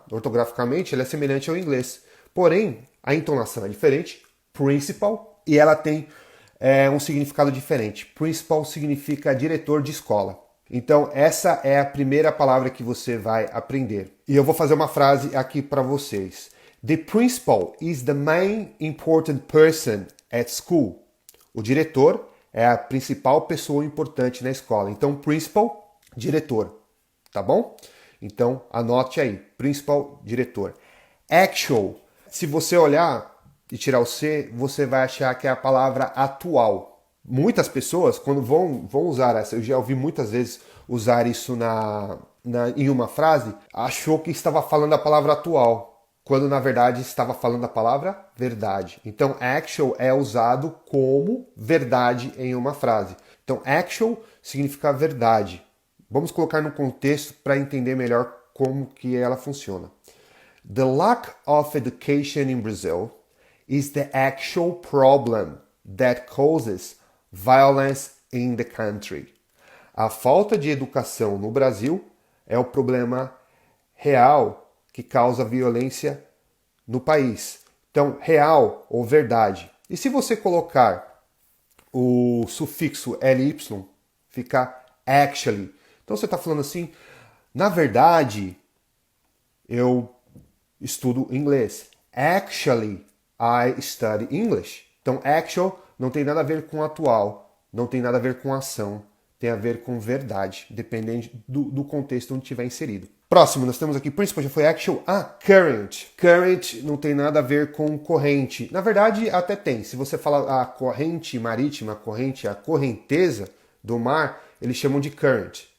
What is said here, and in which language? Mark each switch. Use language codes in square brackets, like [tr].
[pt] Ortograficamente, ela é semelhante ao inglês. Porém, a entonação é diferente, principal, e ela tem um significado diferente. Principal significa diretor de escola. Então, essa é a primeira palavra que você vai aprender. E eu vou fazer uma frase aqui para vocês. [en] The principal is the main important person at school. [pt] O diretor é a principal pessoa importante na escola. Então, principal, diretor. Tá bom? Então, anote aí. Principal, diretor. Actual. Se você olhar e tirar o C, você vai achar que é a palavra atual. Muitas pessoas, quando vão usar essa, eu já ouvi muitas vezes usar isso em uma frase, achou que estava falando a palavra atual, quando na verdade estava falando a palavra verdade. Então, actual é usado como verdade em uma frase. Então, actual significa verdade. Vamos colocar no contexto para entender melhor como que ela funciona. [en] The lack of education in Brazil is the actual problem that causes violence in the country. [pt] A falta de educação no Brasil é o problema real que causa violência no país. Então, real ou verdade. E se você colocar o sufixo ly, fica actually. Então você está falando assim, na verdade, eu estudo inglês. [en] Actually, I study English. [pt] Então, actual não tem nada a ver com atual, não tem nada a ver com ação, tem a ver com verdade, dependendo do contexto onde estiver inserido. Próximo, nós temos aqui, principal já foi actual. Current. Current não tem nada a ver com corrente. Na verdade, até tem. Se você falar a corrente marítima, a correnteza do mar, eles chamam de current.